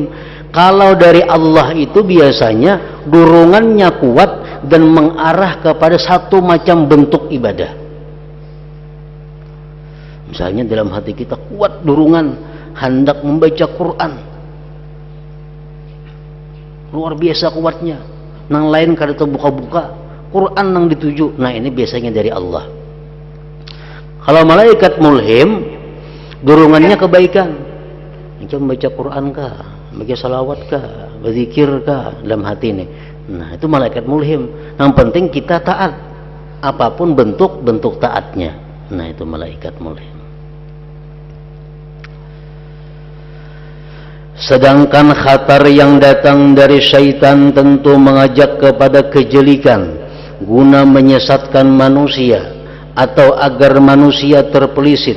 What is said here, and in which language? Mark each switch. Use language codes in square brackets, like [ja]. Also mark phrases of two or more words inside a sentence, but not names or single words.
[id] Kalau dari Allah itu biasanya dorongannya kuat dan mengarah kepada satu macam bentuk ibadah. Misalnya dalam hati kita kuat dorongan hendak membaca Quran, luar biasa kuatnya. [bjn] Nang lain kada terbuka-buka, Quran nang dituju. [id] Nah ini biasanya dari Allah. Kalau malaikat mulhim, dorongannya kebaikan. Macam baca Quran kah, baca salawat kah, berzikir kah dalam hati ini. Nah itu malaikat mulhim. Yang penting kita taat, apapun bentuk taatnya. Nah itu malaikat mulhim. Sedangkan khatar yang datang dari syaitan tentu mengajak kepada kejelikan guna menyesatkan manusia atau agar manusia terpelisit.